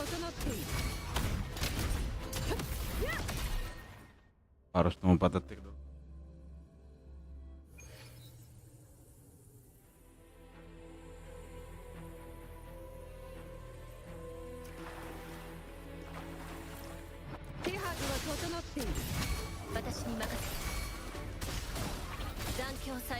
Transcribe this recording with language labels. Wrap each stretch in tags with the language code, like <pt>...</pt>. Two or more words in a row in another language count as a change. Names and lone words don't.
<ja>っている。</ja> <id>Harus nemu detik dulu.</id> <ja>手はずは整っている。私に任せて。残響再現。</ja>